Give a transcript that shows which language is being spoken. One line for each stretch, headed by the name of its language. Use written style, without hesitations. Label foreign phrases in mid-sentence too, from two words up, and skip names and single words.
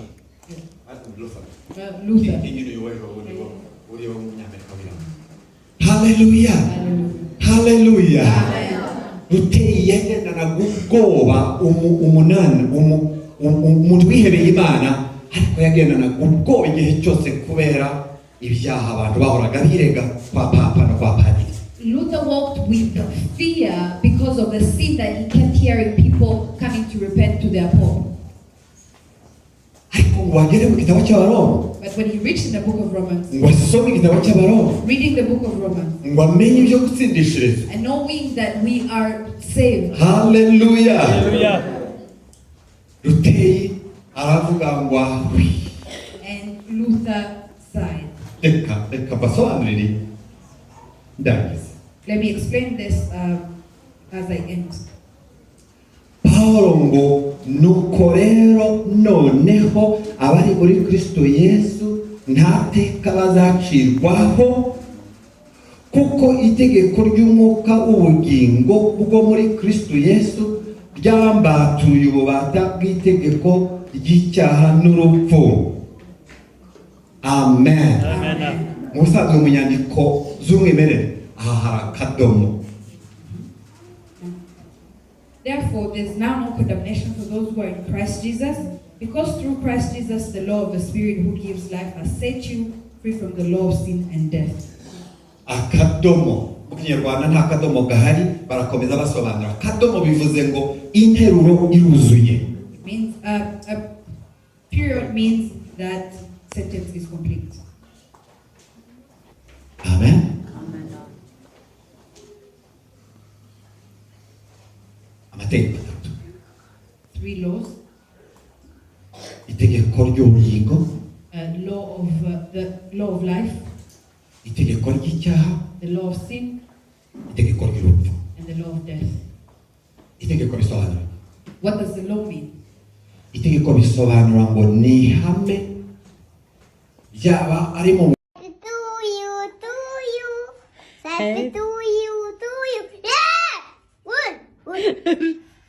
Kinyarwanda: Luther. Hallelujah. Hallelujah. Ruteye yagendana gubwoba umuntu wihebeye Imana ariko yagendana gubwoba igihe cyose kubera ibyaha abantu bahoraga birega kwa papa no kwa padiri.
English: Luther walked with fear because of the sin that he kept hearing people coming to repent to their Pope. But when he reached in the book of Romans, reading the book of Romans, and knowing that we are saved. Hallelujah. Hallelujah. And Luther sighed. Let me explain this as I end.
Kinyarwanda: Paulo ngo nuko rero noneho abari muri Kristo Yesu nta teka bazacirwaho kuko itegeko ry'umwuka w'ubugingo bwo muri Kristo Yesu ryambatuye ububata bw'itegeko ry'icyaha n'urupfu. Amen. Musanzwe mu nyandiko z'umwimerere aha hari akadomo.
English: Therefore, there is now no condemnation for those who are in Christ Jesus, because through Christ Jesus, the law of the Spirit who gives life has set you free from the law of sin and death.
Kinyarwanda: Akadomo. Mu Kinyarwanda nta kadomo gahari, barakomeza basobanura. Akadomo bivuze ngo interuro iruzuye.
English: It means a period means that sentence is complete. Amen. Three laws.
Kinyarwanda: Itegeko ry'ubugingo.
English: The law of life.
Kinyarwanda: Itegeko ry'icyaha.
English: The law of sin.
Kinyarwanda: Itegeko ry'urupfu.
English: And the law of death.
Kinyarwanda: Itegeko bisobanura.
English: What does the law mean?
Kinyarwanda: Itegeko bisobanura ngo ni ihame ryaba ari mu
English: Happy to you. Yeah! Good!